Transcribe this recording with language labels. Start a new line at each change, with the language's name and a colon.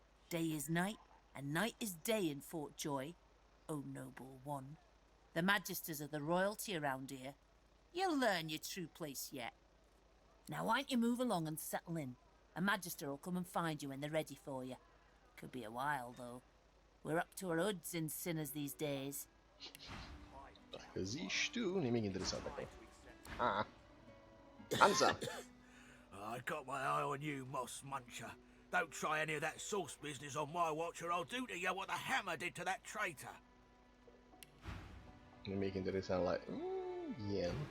English: Day is night, and night is day in Fort Joy, O noble one. The Magisters are the royalty around here. You'll learn your true place yet. Now why don't you move along and settle in? A Magister will come and find you when they're ready for you. Could be a while, though. We're up to our hoods in sinners these days.
Romanian: Dacă zici tu, nimic interesant acolo.
English: Ah. Answer. I got my eye on you, Moss Muncher. Don't try any of that sauce business on my watch or I'll do to you what the hammer did to that traitor.
Romanian: Nimic interesant
English: like... yeah.